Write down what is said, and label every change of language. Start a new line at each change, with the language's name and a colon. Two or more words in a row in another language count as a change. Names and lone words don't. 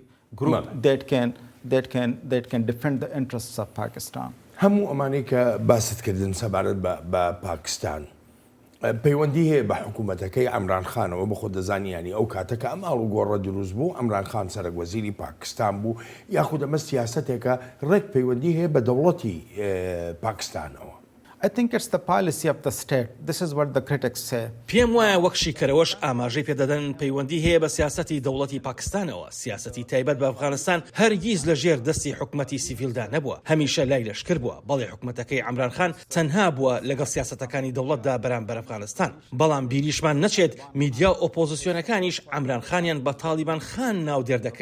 Central Kurdish: هەموو ئەمانەی کە باستکردن سەبارەت بە پاکستان پەیوەندی هەیە بە حکوومەتەکەی عەمران خانەوە بە خۆ دەزانیانی ئەو کاتەکە ئەم ئاڵ و گۆڕە دروست بوو عەمران خان سەرۆکوەزیری پاکستان بوو یاخود ئەمە سیاسەتێکە ڕێک پەیوەندی هەیە بە دەوڵەتی پاکستانەوە.
English: I think it's the policy of the state. This is what the critics say.
Central Kurdish: پێم وایە وەک شیکەرەوەش ئاماژەی پێدەدەن پەیوەندی هەیە بە سیاسەتی دەوڵەتی پاکستانەوە. سیاسەتی تایبەت بە ئەفغانستان هەرگیز لە ژێر دەستی حکومەتی سیڤیلدا نەبووە، هەمیشە لای لەشکر بووە. بەڵێ حکومەتەکەی عەمران خان تەنها بووە لەگەڵ سیاسەتەکانی دەوڵەتدا بەرامبەر ئەفغانستان. بەڵام بیریشمان نەچێت میدیا و ئۆپۆزیسیۆنەکانیش عەمران خانیان بە تالیبان خان ناو دێردەکرد.